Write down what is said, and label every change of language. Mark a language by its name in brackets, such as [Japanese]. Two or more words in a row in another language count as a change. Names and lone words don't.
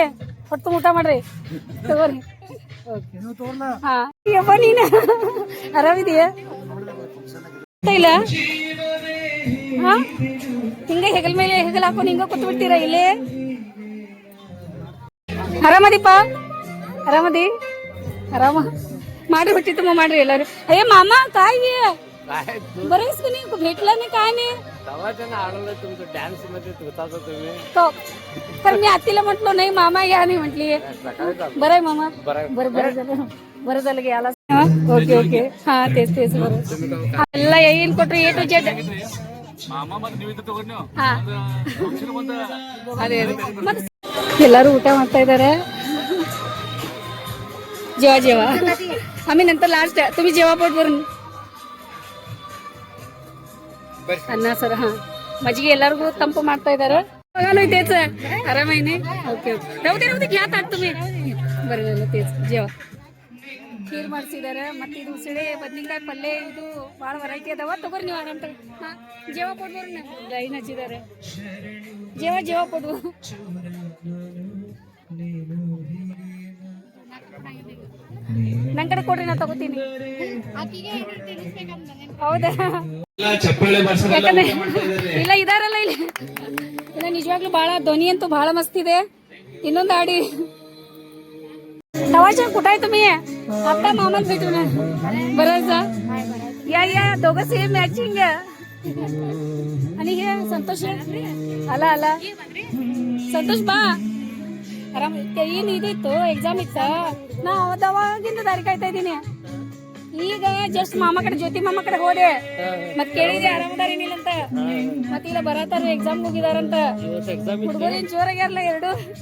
[Kannada] ಹೊತ್ತು ಊಟ ಮಾಡ್ರಿ, ತಗೋರಿ. ಹಾ, ಯಪ್ಪ ನೀನ ಆರಾಮಿದೀಯ? ಇಲ್ಲ ಹಾ, ಹಿಂಗ ಹೆಗಲ್ ಮೇಲೆ ಹೆಗಲ್ ಹಾಕೊಂಡು ಹಿಂಗ ಕೂತ್ ಬಿಡ್ತೀರಾ ಇಲ್ಲೇ? ಆರಾಮದಿಪ್ಪ? ಆರಾಮದಿ? ಆರಾಮ ಮಾಡ್ರಿ, ಹೊಟ್ಟಿ ತುಂಬ ಮಾಡ್ರಿ ಎಲ್ಲಾರು. [Marathi] अरे मामा काय ये बरेच की नाही भेटला नाही काय नाही. तुमचं डान्स मध्ये होता तुम्ही तो तर मी आत्तीला म्हटलो नाही मामा या नाही म्हटली. बरं आहे मामा? बरं झालं की आला. ओके ओके, हा तेच तेच बरं. [Kannada] ಎಲ್ಲ ಏನ್ ಕೊಟ್ರಿ A to Z. ಹಾ, ಅದೇ ಮತ್ತೆ ಎಲ್ಲರೂ ಊಟ ಮಾಡ್ತಾ ಇದ್ದಾರೆ. [Marathi] जेवा जेवा, आम्ही नंतर लास्ट. तुम्ही जेवा पोट भरून. अण्णा सर हा [Kannada] मಜ್ಜಿಗೆ ಎಲ್ಲರಿಗೂ ತಂಪು ಮಾಡ್ತಾ ಇದ್ದಾರೆ. [Marathi] तेच आराम आहे. ओके ओके, राहू दे घ्या ताट तुम्ही. बरं तेच जेवा. [Kannada] ಖೀರ್ ಮಾಡಿಸಿದ್ದಾರೆ, ಮತ್ತೆ ಇದು ಉಸಿಳೆ ಬದ್ನಿಕಾಯಿ ಪಲ್ಯ, ಇದು ಭಾಳ ವೆರೈಟಿ ಅದಾವ. ತಗೋರಿ ನೀವು ಆರಾಮ್ ತಗೋ. ಹಾ, ಜೇವ ಕೊಡ್ಬೋರಿ. ಲೈನ್ ಹಚ್ಚಿದ್ದಾರೆ. ಜೇವ ಕೊಡು. ನನ್ ಕಡೆ ಕೊಡ್ರಿ, ನಾ ತಗೋತೀನಿ. ಹೌದಾ? ಇಲ್ಲ ಇದಾರಲ್ಲ ಇಲ್ಲಿ. ಇಲ್ಲ ನಿಜವಾಗ್ಲೂ ಬಹಳ ಧ್ವನಿ ಅಂತೂ ಬಹಳ ಮಸ್ತ್ ಇದೆ. ಇನ್ನೊಂದು ಆಡಿ. [Marathi] नवाज कुठं आहे तुम्ही? आता मामाला भेटून बरं. या दोघं [English] same matching. [Marathi] आणि हे संतोष आला [Kannada] ಸಂತೋಷ್ ಬಾ. ಆರಾಮ ಏನು ಇದಿತ್ತು ಎಕ್ಸಾಮ್ ಇತ್ತ. ನಾ ಅವಾಗಿಂದ ದಾರಿ ಕಾಯ್ತಾ ಇದ್ದೀನಿ. ಈಗ ಜಸ್ಟ್ ಮಾಮ ಕಡೆ ಜ್ಯೋತಿ ಮಾಮ ಕಡೆ ಹೋದೆ, ಮತ್ ಕೇಳಿದೆ ಆರಾಮದಾರೇನಿಲ್ಲ ಅಂತ. ಮತ್ ಇಲ್ಲ ಬರತಾರ ಎಕ್ಸಾಮ್ ಹೋಗಿದಾರಂತ. ಹುಡುಗರು ಏನ್ ಜೋರಾಗ್ಯಾರಲ್ಲ ಎರಡು.